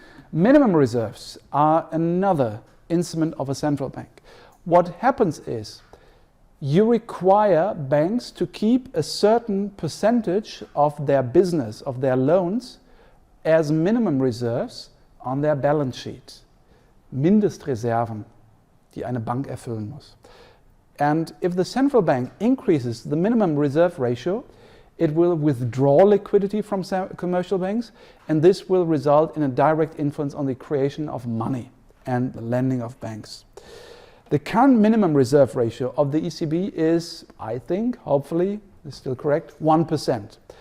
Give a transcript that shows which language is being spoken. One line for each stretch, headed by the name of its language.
English: Minimum reserves are another instrument of a central bank. What happens is, you require banks to keep a certain percentage of their business, of their loans, as minimum reserves on their balance sheet.
German: Mindestreserven, die eine Bank erfüllen muss.
English: And if the central bank increases the minimum reserve ratio, it will withdraw liquidity from commercial banks, and this will result in a direct influence on the creation of money and the lending of banks. The current minimum reserve ratio of the ECB is, I think, hopefully, is still correct, 1%.